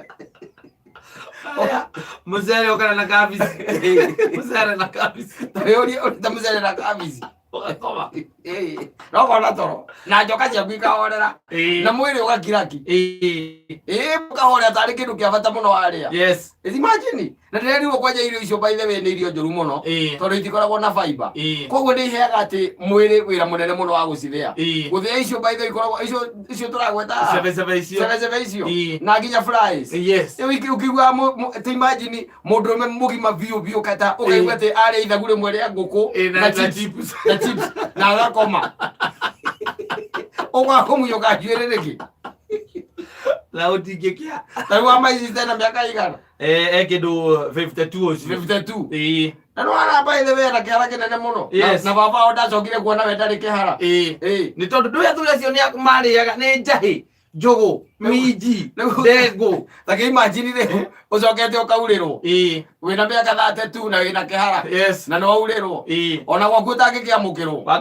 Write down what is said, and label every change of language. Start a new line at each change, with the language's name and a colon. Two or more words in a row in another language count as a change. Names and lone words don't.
Kikuyu: mũcere ũkana na kabici mũcere na kabici ta mũcere na kabici no kona toro na njoka ciaku ikahorera na mwĩrĩ ũgakiraki ũkahorera tarĩ kĩndũ kĩa bata mũno warĩa imagine na ndĩrerirwo kwanja irio icio
English: by the way
Kikuyu: nĩ irio njũru mũno tondũ itikoragwo na fiber koguo nĩ iheaga atĩ mwĩrĩ wĩra mũnene mũno wa gũcithĩa gũthĩa icio
English: by the way
Kikuyu: ikoragwo icio tũragweta cebecebe icio na nginya fries ũkigua imagine mũndũrũme mũgima biũ kata ũkaigua atĩ arĩa ithagu rĩmwe rĩa ngũkũ na chips na agakoma ũgakũmunyũka njuĩrĩ rĩngĩ na ũtingĩkĩa tarĩu wa maici tena mĩaka igana kĩndũ 52 na nĩwana
English: by the way
Kikuyu: na kĩhara kĩnene mũno na baba wao ndacokire kuona we ndarĩ kĩhara nĩ tondũ ndũĩ athuri acio marĩaga nĩ njahĩ njũgũ minji ndengũ takĩ imagine rĩu ũcokete ũkaurĩrwo wĩna mĩaka 32 na wĩna kĩhara na nĩwaurĩrwo ona gwaku ũtangĩkĩamũkĩrwo